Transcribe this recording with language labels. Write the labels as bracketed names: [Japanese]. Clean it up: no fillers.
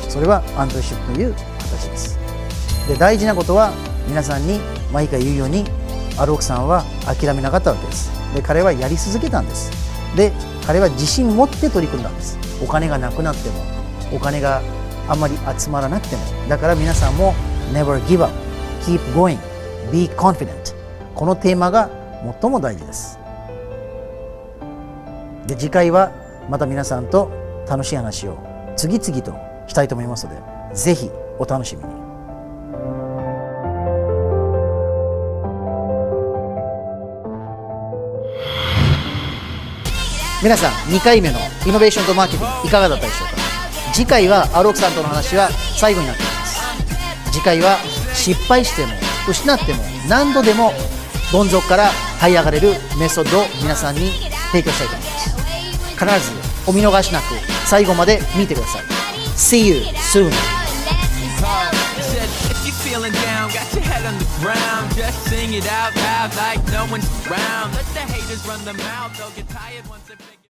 [Japanese] それはアントレシップという形です。で、大事なことは皆さんに毎回言うように、アロークさんは諦めなかったわけです。で、彼はやり続けたんです。で、彼は自信持って取り組んだんです。お金がなくなっても、お金があまり集まらなくても。だから皆さんも [English] Never give up, keep going, be confident。 [Japanese] このテーマが最も大事です。で、次回はまた皆さんと楽しい話を次々としたいと思いますので、ぜひお楽しみに。皆さん2回目のイノベーションとマーケティングいかがだったでしょうか。次回はアロークさんとの話は最後になっています。次回は失敗しても失っても何度でもどん底から這い上がれるメソッドを皆さんに提供したいと思います。必ずお見逃しなく最後まで見てください。 [English] See you soon. If you're feeling down, got your head on the ground, just sing it out loud like no one's around. Let the haters run the mouth, they'll get tired once they